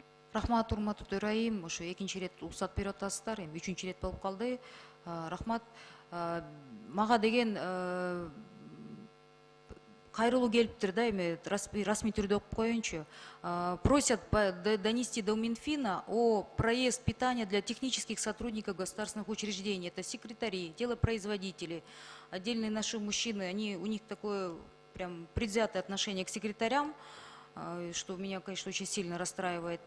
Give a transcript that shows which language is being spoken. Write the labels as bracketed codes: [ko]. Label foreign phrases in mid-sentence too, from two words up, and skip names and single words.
[ky] Рахмат, урматтуу төрайым, ошо экинчи ирет уруксат берип атасыздар, эми үчүнчү ирет болуп калды. Рахмат. Мага деген кайрылуу келиптир да, эми расмий түрдө окуп коеюнчу. [ru] Просят донести до Минфина о проезд питания для технических сотрудников государственных учреждений. Это секретари, телопроизводители, отдельные наши мужчины, у них такое прям предвзятое отношение к секретарям, что меня, конечно, очень сильно расстраивает.